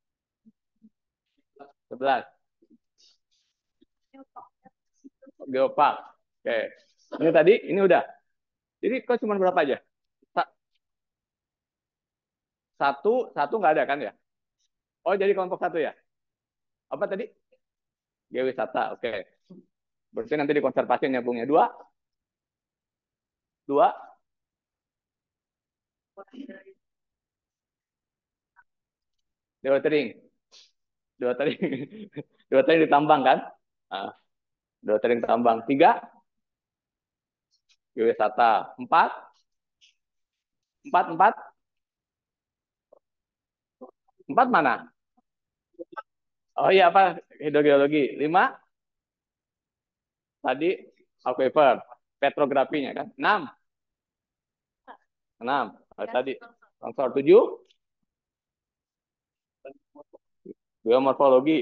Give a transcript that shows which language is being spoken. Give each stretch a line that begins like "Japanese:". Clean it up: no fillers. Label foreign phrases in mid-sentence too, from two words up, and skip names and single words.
Indonesian: 11. Geopark. Oke. Ini tadi, ini udah. Jadi kok cuma berapa aja? Satu nggak ada kan ya? Oh, jadi kelompok satu ya? Apa tadi? Geowisata. Oke. Berarti nanti di konservasi nyambungnya. Dua? Dua? Dewa Tering. Dewa Tering. Dewa Tering ditambang kan? Ah, Dewa Tering tambang. Tiga? Geowisata. Empat? Empat, empat? Empat mana? Oh iya, apa? Hidrogeologi. Lima? Tadi aquifer. Petrografinya kan? Enam? Enam. Tadi. Longsor. Tujuh? Geomorfologi.